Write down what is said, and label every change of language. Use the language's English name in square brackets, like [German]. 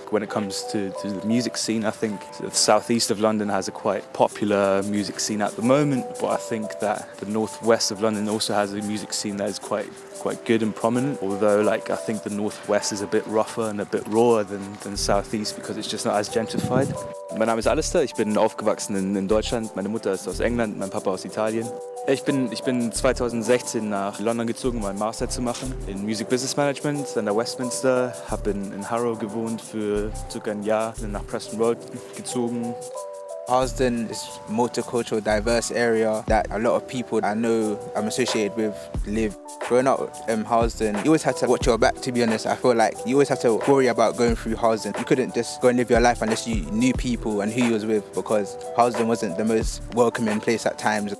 [English] When it comes to the music scene, I think the southeast of London has a quite popular music scene at the moment, but I think that the northwest of London also has a music scene that is quite good and prominent, although like I think the northwest is a bit rougher and a bit rawer than southeast because it's just not as gentrified. [German] Mein Name ist ALISTAIR, ich bin aufgewachsen in Deutschland, meine Mutter ist aus England, mein Papa aus Italien. Ich bin 2016 nach London gezogen, um meinen Master zu machen in Music Business Management an der Westminster, habe in Harrow gewohnt für circa ein Jahr, bin nach Preston Road gezogen. [English] Harlesden is a multicultural, diverse area that a lot of people I know I'm associated with live. Growing up in Harlesden, you always had to watch your back, to be honest. I feel like you always had to worry about going through Harlesden. You couldn't just go and live your life unless you knew people and who you was with, because Harlesden wasn't the most welcoming place at times.